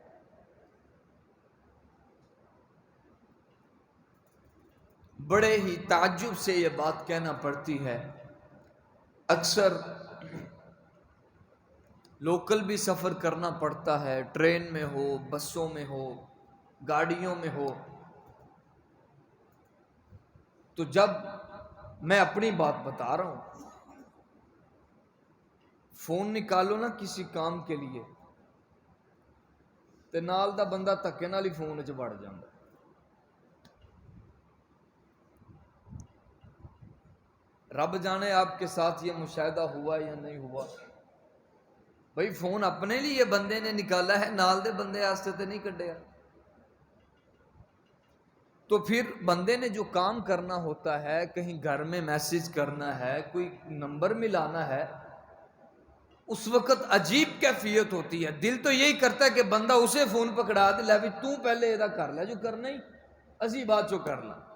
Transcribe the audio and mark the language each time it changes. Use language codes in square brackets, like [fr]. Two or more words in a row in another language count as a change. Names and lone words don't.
[ur] بڑے ہی تعجب سے یہ بات کہنا پڑتی ہے، اکثر لوکل بھی سفر کرنا پڑتا ہے، ٹرین میں ہو، بسوں میں ہو، گاڑیوں میں ہو، تو جب میں اپنی بات بتا رہا ہوں، فون نکالو نا کسی کام کے لیے [pa] تے نال دا بندہ تکے نال ہی فون وچ وڑ جاندا۔ [ur] رب جانے آپ کے ساتھ یہ مشاہدہ ہوا یا نہیں ہوا۔ بھئی فون اپنے لیے بندے نے نکالا ہے، [pa] نال دے بندے آستے تے نہیں کڈیا۔ [ur] تو پھر بندے نے جو کام کرنا ہوتا ہے، کہیں گھر میں میسج کرنا ہے، کوئی نمبر ملانا ہے، اس وقت عجیب کیفیت ہوتی ہے۔ دل تو یہی کرتا ہے کہ بندہ اسے فون پکڑا دے، لے بھی تو پہلے یہ کر لے جو کرنا ہی، اسی بات جو کرنا۔